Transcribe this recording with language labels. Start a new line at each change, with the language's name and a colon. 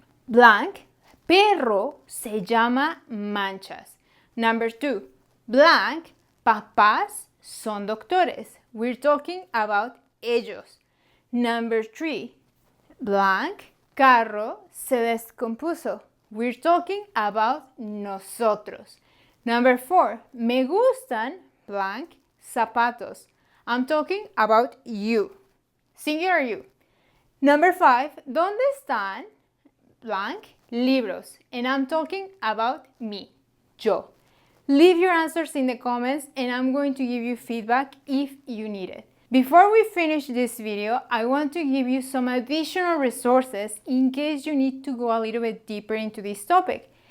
Spanish: Blank, perro se llama Manchas.
English: Number 2, blank,
Spanish: papás son doctores.
English: We're talking about ellos. Number 3, blank,
Spanish: carro se descompuso.
English: We're talking about nosotros. Number 4,
Spanish: me gustan, blank, zapatos.
English: I'm talking about you. Singular you. Number 5,
Spanish: ¿dónde están, blank, libros?
English: And I'm talking about me, yo. Leave your answers in the comments and I'm going to give you feedback if you need it. Before we finish this video, I want to give you some additional resources in case you need to go a little bit deeper into this topic.